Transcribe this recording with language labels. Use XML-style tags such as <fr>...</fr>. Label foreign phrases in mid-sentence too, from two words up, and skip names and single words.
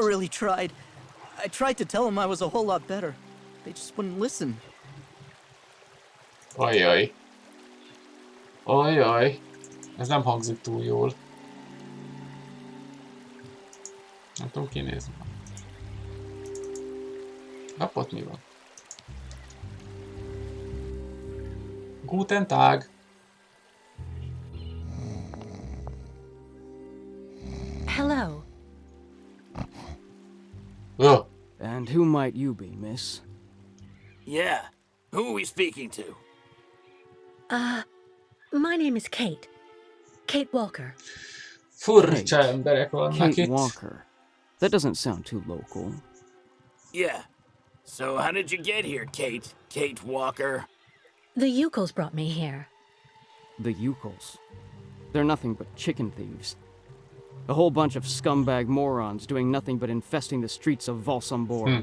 <en>I really tried. I tried to tell them I was a whole lot better. They just wouldn't listen.</en> <hu>Ajjaj. Ajjaj. Ez nem hangzik túl jól. Nem tudom kinézni. Napot mi van?</hu> <de>Guten Tag.</de> <en>Hello. Oh. And who might you be, miss? Yeah. Who are we speaking to? My name is Kate. Kate Walker.</en> <hu>Furcsa emberek vannak Kate itt.</hu> <en>Walker. That doesn't sound too local. Yeah. So how did you get here, Kate? Kate Walker? The Yukos brought me here. The Yukos. They're nothing but chicken thieves. A whole bunch of scumbag morons doing nothing but infesting the streets of Valsambor.</en>